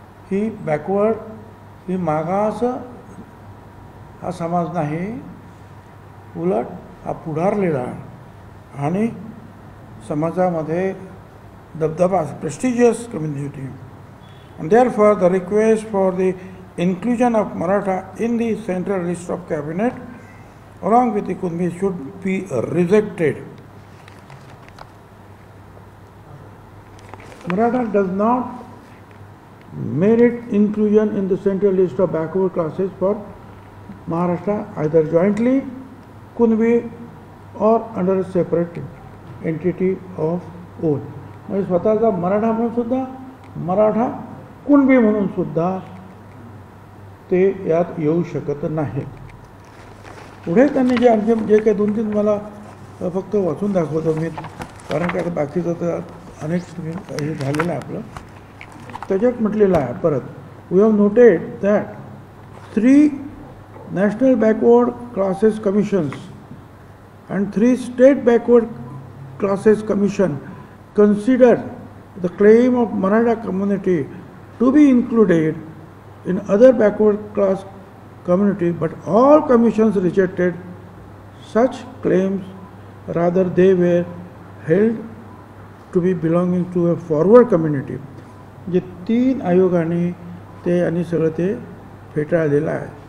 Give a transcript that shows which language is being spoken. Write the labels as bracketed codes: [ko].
[mr] ही backward, ही मागास हा समाज नाही, उलट हा पुढारलेला आणि समाजामध्ये दबदबा, [en] prestigious community. And therefore the request for the inclusion of Maratha in the central list of cabinet along with the Kunbi should be rejected. Maratha does not merit inclusion in the central list of backward classes for Maharashtra either jointly Kunbi or under a separate entity of own. [mr] म्हणजे स्वतःचा मराठा म्हणून सुद्धा, मराठा कुणबी म्हणून सुद्धा ते यात येऊ शकत नाही. पुढे त्यांनी जे आणखी जे काही 2-3 मला फक्त वाचून दाखवतो मी, कारण काय बाकीचं तर अनेक हे झालेलं आहे आपलं. त्याच्यात म्हटलेलं आहे परत, [en] We have noted that 3 national backward classes commissions and 3 state backward classes commission considered the claim of Maratha community to be included in other backward class community, but all commissions rejected such claims. Rather, they were held to be belonging to a forward community. [mr] जे 3 आयोगाने ते आणि सगळं ते फेटाळलेलं आहे.